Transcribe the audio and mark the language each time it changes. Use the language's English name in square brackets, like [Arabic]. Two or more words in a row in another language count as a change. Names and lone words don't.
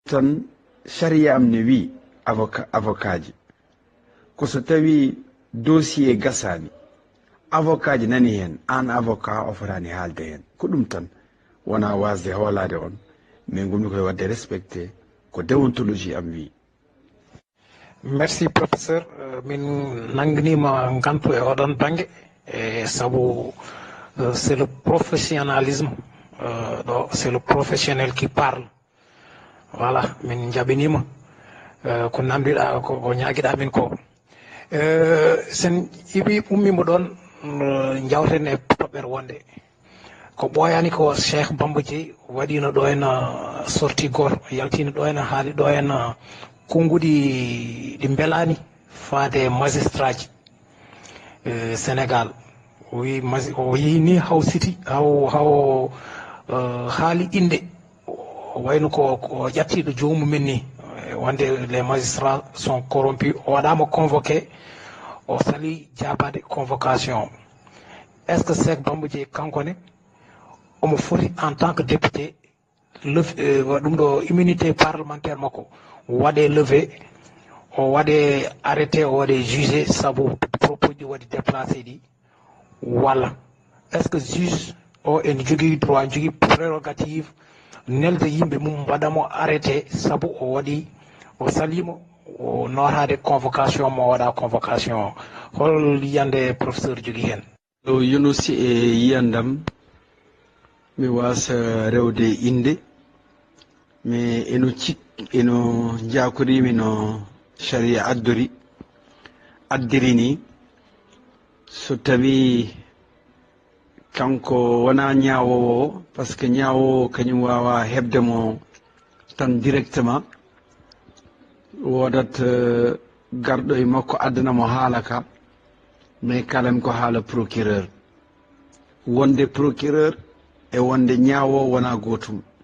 [Fula] tan sharia am ne wi avocat ji ko so tawi dossier gasani avocat ji nani hen an avocat o fotani haalde hen ko ɗum tan wona wasde hoolade on min gummi koye wadde respecté ko déontologie am wi. [French] Merci professeur, [Fula] min nangnima gantu e oɗon banggue e sabu [French] c'est le professionnalisme, c'est le professionnel qui parle. [Fula] Voilà, min jaɓinima ko namdiɗa ko ñaguiɗa min ko sen iwi ummimo ɗon jawten e toɓɓere wonde ko ɓooyani ko Cheikh Bamba Dièye waɗino ɗo hen sorti goto yaltino ɗo hen haali ɗo hen konngudi ɗi belani faade magistrat ji Sénégal o yehi ni haw siti haw haali inde wayno ko ƴattiɗo jomumen ni wonde les [French] magistrats sont corrompus [Fula] o waɗama convoqué o sali jabade [French] convocation est ce que [Fula] Cheikh Bamba Dièye kankone omo foti [French] en tant que député [Fula] ɗum ɗo [French] immunité parlementaire [Fula] makko waɗe levé o waɗe arrêté o waɗe jugé sabu propos ji waɗi déplacé ɗi walla [French] est ce que juge [Fula] o ene jogui droit jogui prérogative nelde yimɓe mum waɗamo arrêté sabu o waɗi o salimo o notade convocation mo waɗa convocation hol yiyande professeur jogui hen? o yunusi e yiyandam mi wasa rewde inde mais eno jakorimi no sharia addiri ni so tawi kanko wona ñawowo [French] par ce que [Fula] ñawowo kañum wawa hebde mo tan directement wodat garɗo e makko addanamo haala ka mais kalam ko haala procureur wonde procureur e wonde ñaawo wona gotum